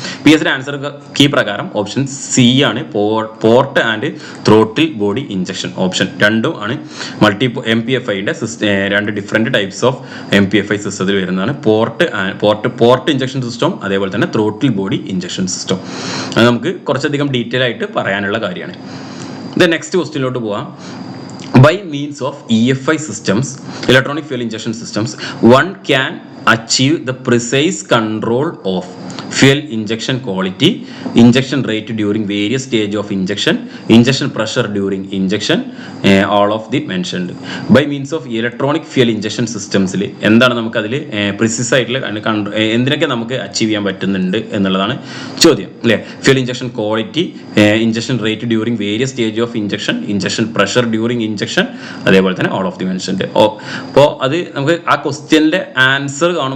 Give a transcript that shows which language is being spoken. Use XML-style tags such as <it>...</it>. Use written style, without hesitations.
<en>PSC answer key പ്രകാരം option C ആണ്, port and throttle body injection.</en> <ml>Option രണ്ടും ആണ് MPFIയുടെ രണ്ട് ഡിഫറെന്റ് ടൈപ്സ് ഓഫ് MPFI സിസ്റ്റത്തിൽ വരുന്നതാണ്. പോർട്ട് ഇഞ്ചക്ഷൻ സിസ്റ്റം, അതേപോലെ തന്നെ ത്രോട്ടിൽ ബോഡി ഇഞ്ചക്ഷൻ സിസ്റ്റം. അത് നമുക്ക് കുറച്ചധികം ഡീറ്റെയിൽ ആയിട്ട് പറയാനുള്ള കാര്യമാണ്. നെക്സ്റ്റ് ക്വസ്റ്റ്യനിലോട്ട് പോവാം.</ml> <en>By means of EFI systems, electronic fuel injection systems, one can achieve the precise control of fuel injection quality, injection rate during various stage of injection pressure during injection, all of the mentioned. By means of electronic fuel injection systems</en> <ml>എന്താണ് നമുക്ക് അതിൽ precise ആയിട്ടുള്ള എന്തിനൊക്കെ നമുക്ക് achieve ചെയ്യാൻ പറ്റുന്നുണ്ട് എന്നുള്ളതാണ് ചോദ്യം അല്ലേ.</ml> <en>fuel injection quality, injection rate during various stage of injection pressure during injection,</en> <ml>അതേപോലെ തന്നെ</ml> <en>All of the mentioned.</en> <ml>അപ്പോൾ അത് നമുക്ക് ആ ക്വസ്റ്റ്യൻ്റെ ആൻസർ</ml>